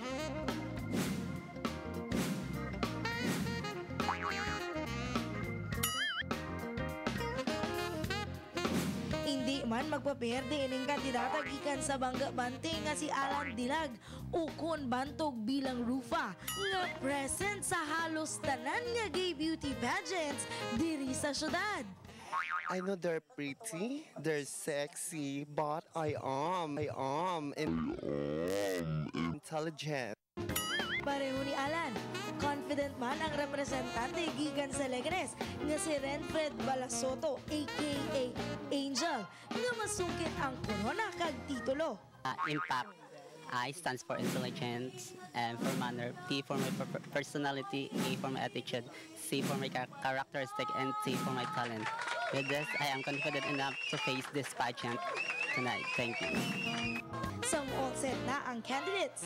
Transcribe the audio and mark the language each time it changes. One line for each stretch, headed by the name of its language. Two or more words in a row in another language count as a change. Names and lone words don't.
Hiligaynon: Hindi man magpaperde ining kandidata gikan sa Bangga Bante nga si Alan Dilag ukon bantog bilang Rufa nga present sa halos tanan nga gay beauty pageants diri sa syudad.
English: I know they're pretty, they're sexy, but I am intelligent.
Hiligaynon: Pareho ni Alan, confident man ang representante gikan sa Legres nga si Renfred Balasoto aka Angel nga masungkit ang corona kag titulo.
English: Impact. I stands for intelligence, and for manner, P for my personality, A for my attitude, C for my characteristic, and T for my talent. With this, I am confident enough to face this pageant tonight. Thank you. Some all set
Hiligaynon: na ang candidates.